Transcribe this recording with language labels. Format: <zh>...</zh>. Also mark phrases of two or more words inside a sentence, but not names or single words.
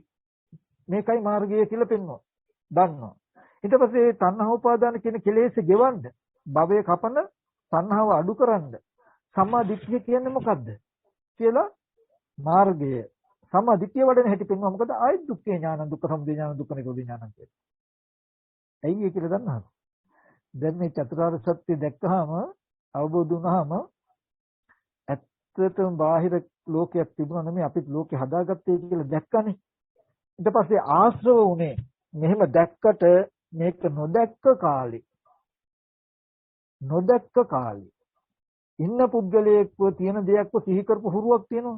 <si>මේකයි මාර්ගය කියලා පෙන්වනවා. දන්නවා. ඊට පස්සේ තණ්හා උපාදාන කියන කෙලෙස් ගෙවන්න භවය කපන තණ්හාව අඩු කරන්න සම්මා දිට්ඨිය කියන්නේ මොකද්ද කියලා මාර්ගය සම්මා දිට්ඨිය වඩන හැටි පෙන්වනවා. මොකද ආයි</si> <pi>දුක්ඛේ ඥාන, දුක්ඛ සමුදය ඥාන, දුක්ඛ නිරෝධ ඥාන</pi> <si>කියන්නේ. ඇයි ඒ කියලා දන්නවද? දැන් මේ චතුරාර්ය සත්‍ය දැක්කහම අවබෝධ වුණාම ඇත්තටම බාහිර ලෝකයක් තිබුණා නෙමෙයි අපිත් ලෝකේ හදාගත්තේ කියලා දැක්කනේ. ඊට පස්සේ ආශ්‍රව උනේ මෙහෙම දැක්කට මේක නොදැක්ක කාලේ ඉන්න පුද්ගලයෙක්ව තියෙන දෙයක්ව සිහි කරපු හුරුවක් තියෙනවා.</si>